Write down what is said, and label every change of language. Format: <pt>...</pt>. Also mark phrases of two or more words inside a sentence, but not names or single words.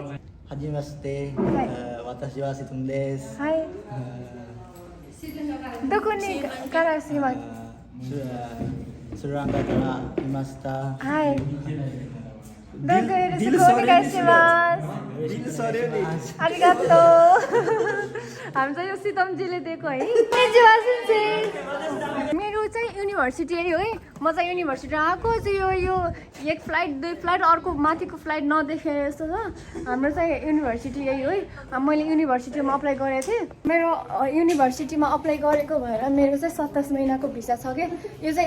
<ja>はじめまして、私はシトンです。はい。どこにからします？スリランカから来ました。はい。どうぞよろしくお願いします。</ja> <ne>ありがとう。हामीलाई यो सितमजीले दिएको है मेरो चाहिँ युनिभर्सिटी है म चाहिँ युनिभर्सिटी आएको चाहिँ यो एक फ्लाइट दुई फ्लाइट अर्को माथिको फ्लाइट नदेखे जस्तो छ हाम्रो चाहिँ युनिभर्सिटी यही है मैले युनिभर्सिटीमा अप्लाई गरेको थिएँ मेरो युनिभर्सिटीमा अप्लाई गरेको भएर मेरो चाहिँ 27 महिनाको भिसा छ के यो चाहिँ</ne>